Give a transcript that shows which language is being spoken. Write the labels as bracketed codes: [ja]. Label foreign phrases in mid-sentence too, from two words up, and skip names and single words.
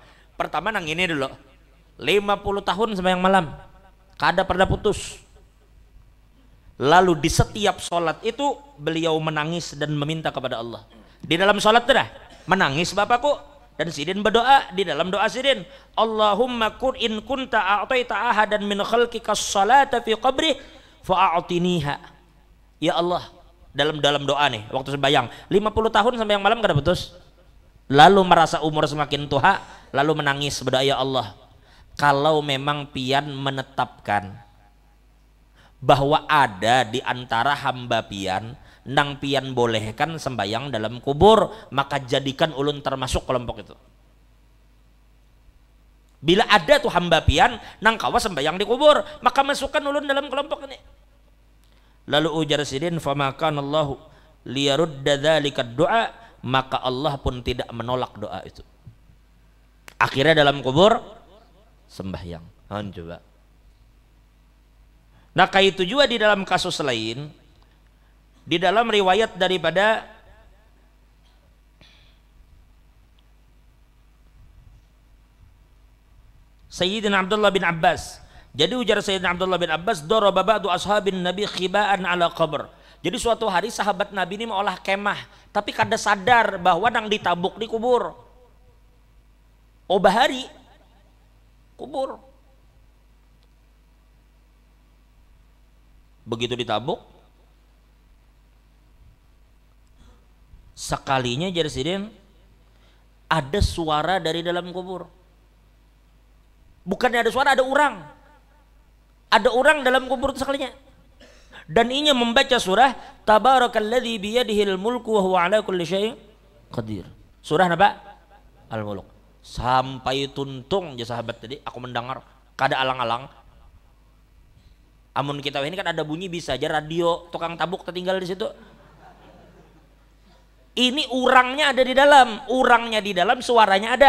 [bjn] Pertama nang ini dulu 50 tahun sembahyang malam, kada pernah putus. Lalu di setiap sholat itu beliau menangis dan meminta kepada Allah. Di dalam sholat dah menangis bapakku, dan sidin berdoa di dalam doa sidin, [ar] اللهم إن كنت أعطيت أحدا من خلقك الصلاة في قبره فأعطنيها. [bjn] Ya Allah, dalam doa nih waktu sembahyang 50 tahun sembahyang malam kada putus. Lalu merasa umur semakin tua, lalu menangis berdoa, ya Allah, kalau memang pian menetapkan bahwa ada di antara hamba pian nang pian bolehkan sembahyang dalam kubur, maka jadikan ulun termasuk kelompok itu. Bila ada tuh hamba pian nang kawa sembahyang di kubur, maka masukkan ulun dalam kelompok ini. Lalu ujar sidin, [ar] فما كان الله ليرد ذلك الدعاء, [bjn] maka Allah pun tidak menolak doa itu. Akhirnya dalam kubur sembahyang. Coba. Nah kayak itu juga di dalam kasus lain, di dalam riwayat daripada Sayyidina Abdullah bin Abbas. Jadi ujar Sayyidina Abdullah bin Abbas, [ar] ضرب بعض أصحاب النبي خباء على قبر. [bjn] Jadi suatu hari sahabat Nabi ini mengolah kemah, tapi kada sadar bahwa nang ditabuk di kubur. Bahari kubur. Begitu ditabuk, sekalinya jadi sidin ada suara dari dalam kubur. Bukannya ada suara, ada orang. Ada orang dalam kubur itu sekalinya. Dan inya membaca surah [ar] تبارك الذي بيده الملك وهو على كل شيء قدير. [bjn] Surah apa? Al-Mulk. Sampai tuntung ya sahabat tadi aku mendengar kada alang-alang. Amun kita ini kan ada bunyi bisa aja radio tukang tabuk tertinggal di situ. Ini urangnya ada di dalam, urangnya di dalam, suaranya ada.